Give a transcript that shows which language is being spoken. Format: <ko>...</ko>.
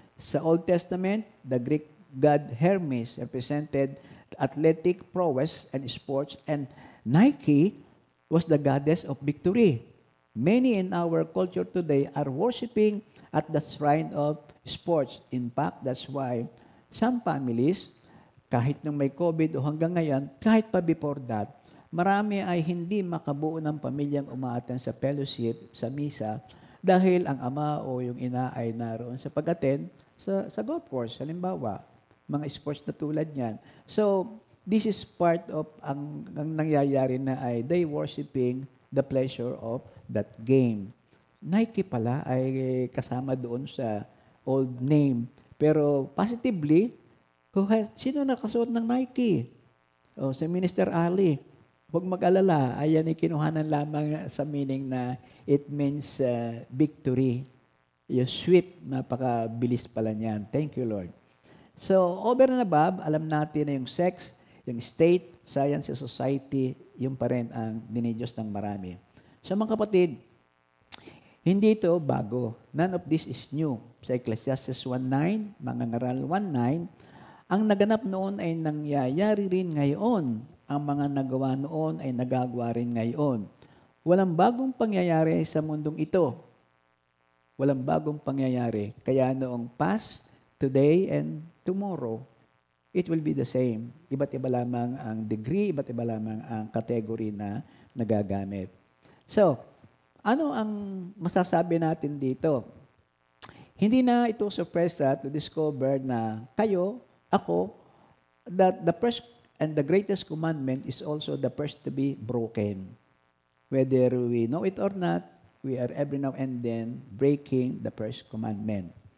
<tl>Sa</tl> <en>Old Testament, the Greek god Hermes represented athletic prowess and sports, and Nike was the goddess of victory. Many in our culture today are worshiping at the shrine of sports. In fact, that's why some families,</en> <tl>kahit nung may COVID o hanggang ngayon, kahit pa before that, marami ay hindi makabuo ng pamilyang umaattend sa fellowship, sa misa, dahil ang ama o yung ina ay naroon sa pag-attend sa golf course, halimbawa, mga sports na tulad niyan.</tl> <en>So, this is part of</en> <tl>ang nangyayari na ay</tl> <en>they worshiping the pleasure of that game.</en> <tl>Nike pala ay kasama doon sa old name. Pero positively, sino nakasuot ng Nike? O, si Minister Ali. Huwag mag-alala, ayan ay kinuhanan lamang sa meaning na</tl> <en>it means victory.</en> <tl>Yung sweep, napakabilis pala niyan.</tl> <en>Thank you, Lord.</en> <tl>So, over and above, alam natin na yung sex, yung state, science, society, yung pa rin ang dinidiyos ng marami. So, mga kapatid, hindi ito bago.</tl> <en>None of this is new.</en> <tl>Sa Ecclesiastes 1:9, mga ngaral 1:9, ang naganap noon ay nangyayari rin ngayon. Ang mga nagawa noon ay nagagawa rin ngayon. Walang bagong pangyayari sa mundong ito. Walang bagong pangyayari. Kaya noong</tl> <en>past, today, and tomorrow, it will be the same.</en> <tl>Iba't iba lamang ang degree, iba't iba lamang ang category na nagagamit. So, ano ang masasabi natin dito? Hindi na ito surpresa</tl> <en>to discover</en> <tl>na kayo, ako,</tl> <en>that the first and the greatest commandment is also the first to be broken. Whether we know it or not, we are every now and then breaking the first commandment.</en>